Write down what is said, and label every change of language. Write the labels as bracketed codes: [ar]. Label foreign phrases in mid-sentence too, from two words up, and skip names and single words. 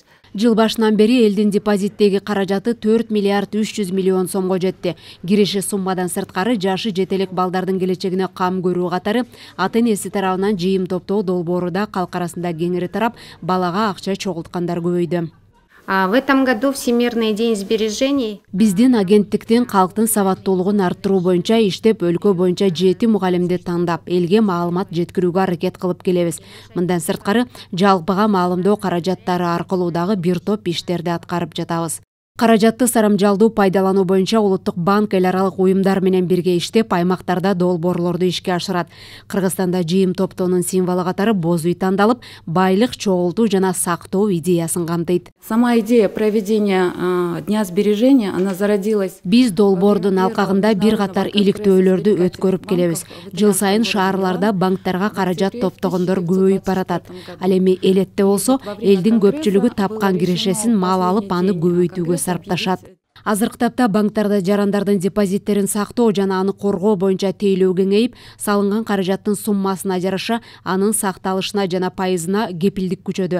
[ky] Жыл башынан бери элдин депозиттеги каражаты 4 миллиард 300 миллион сомго жетти. Киреше суммадан сырткары жашы жете элек балдардын келечегине кам көрүү катары ата энеси тарабынан жыйым топтоо долбоору да калк арасында кеңири тарап, балага акча чогулткандар көбөйдү. [ru] В этом году Всемирный день сбережений. [ky] Биздин агенттиктин калктын сабаттуулугун арттыруу боюнча иштеп, өлкө боюнча 7 мугалимди тандап, элге маалымат жеткирүүгө аракет кылып келебиз. Мындан сырткары, жалпыга маалымдоо каражаттары аркылуу дагы бир топ иштерди аткарып жатабыз. Каражатты сарамжалдуу пайдалануу боюнча Улуттук банк эл аралык уюмдар менен бирге иштеп, аймактарда долбоорлорду ишке ашырат. Кыргызстанда жыйым топтоонун символу катары боз үй тандалып, байлык чогултуу жана сактоо идеясын камтыйт. [ru] Сама идея проведения Дня сбережения, она зародилась. [ky] Биз долбоордун алкагында бир катар иликтөөлөрдү өткөрүп келебиз. Жыл сайын шаарларда банктарга каражат топтогондор көбөйүп баратат. Ал эми элетте болсо, элдин көпчүлүгү тапкан кирешесин мал алып, аны көбөйтүүгө сарпташат. Азыркы тапта банктарда жарандардын депозиттерин сактоо жана аны коргоо боюнча тейлөө кеңейип, салынган каражаттын суммасына жараша анын сакталышына жана пайызына кепилдик күчөдү.